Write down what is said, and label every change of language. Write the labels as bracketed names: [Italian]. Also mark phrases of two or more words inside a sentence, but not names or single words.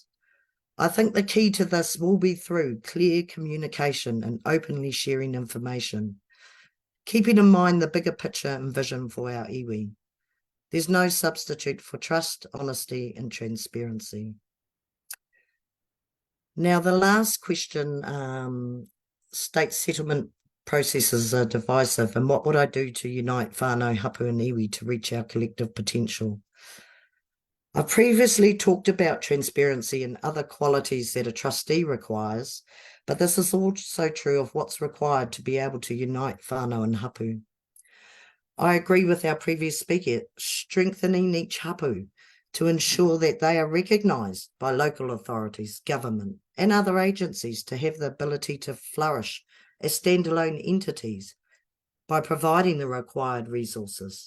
[English] I think the key to this will be through clear communication and openly sharing information, keeping in mind the bigger picture and vision for our iwi. There's no substitute for trust, honesty and transparency. Now, the last question, state settlement processes are divisive, and what would I do to unite whānau, hapu and iwi to reach our collective potential? I previously talked about transparency and other qualities that a trustee requires, but this is also true of what's required to be able to unite whānau and hapu. I agree with our previous speaker, strengthening each hapu to ensure that they are recognised by local authorities, government and other agencies to have the ability to flourish as standalone entities by providing the required resources.